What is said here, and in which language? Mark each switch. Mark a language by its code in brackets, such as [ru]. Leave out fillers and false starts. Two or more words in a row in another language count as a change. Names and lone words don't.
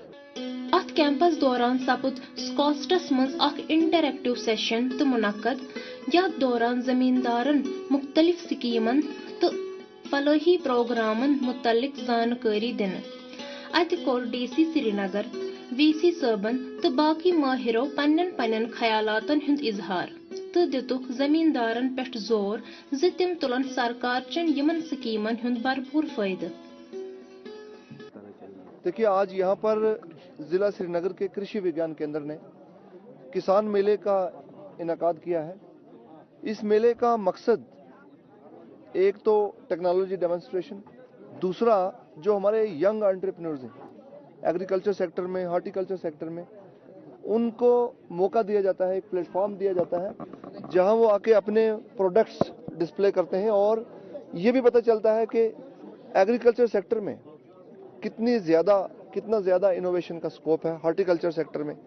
[ks] اتھ کیمپس دوران سپُد سکاسٹس منٛز اکھ [en] interactive session [ks] تہٕ منعقد یتھ دوران زمیٖندارن مختلف سکیٖمن تہٕ فلٲحی پروگرامن متعلق زانکٲری دِنہٕ. اتہِ کوٚر DC سرینگر VC صٲبن تہٕ باقٕے مٲہِرو پننٮ۪ن خیالاتن ہُنٛد اظہار تہٕ دِتُکھ زمیٖندارن پٮ۪ٹھ زور زِ تِم تُلن سرکارچٮ۪ن یِمن سکیٖمن ہُنٛد بھرپوٗر فٲیدٕ. [ur] دیکھیے آج یہاں پر ضلع سری نگر کے کرشی وگیان کیندر نے کسان میلے کا انعقاد کیا ہے. اس میلے کا مقصد ایک تو [en] technology demonstration, [ur] دوسرا جو ہمارے [en] young entrepreneurs [ur] ہیں [en] agriculture sector [ur] میں [en] horticulture sector [ur] میں ان کو موقع دیا جاتا ہے، ایک پلیٹ فارم دیا جاتا ہے جہاں وہ آ کے اپنے [en] products display [ur] کرتے ہیں اور یہ بھی پتہ چلتا ہے کہ [en] agriculture sector [ur] میں کتنا زیادہ انوویشن کا سکوپ ہے [en] horticulture sector [ur] میں.